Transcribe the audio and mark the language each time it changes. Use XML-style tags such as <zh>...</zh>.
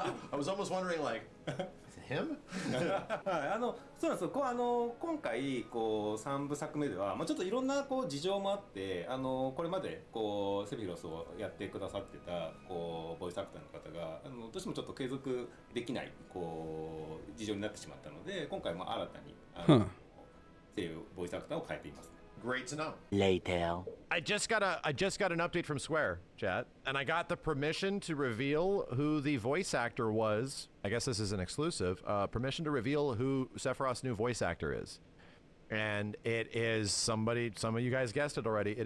<en>I was almost wondering, like, him?</en> <ja>そうなんですよ。今回こう3部作目では、まあ、ちょっといろんなこう事情もあってこれまでこうセフィロスをやってくださってたこうボイスアクターの方がどうしてもちょっと継続できないこう事情になってしまったので、今回も新たに声優ボイスアクターを変えています。</ja> <en>Great to know. Later. I just got an update from Square, chat, and I got the permission to reveal who the voice actor was. I guess this is an exclusive. Permission to reveal who Sephiroth's new voice actor is. And it is somebody, some of you guys guessed it already.</en>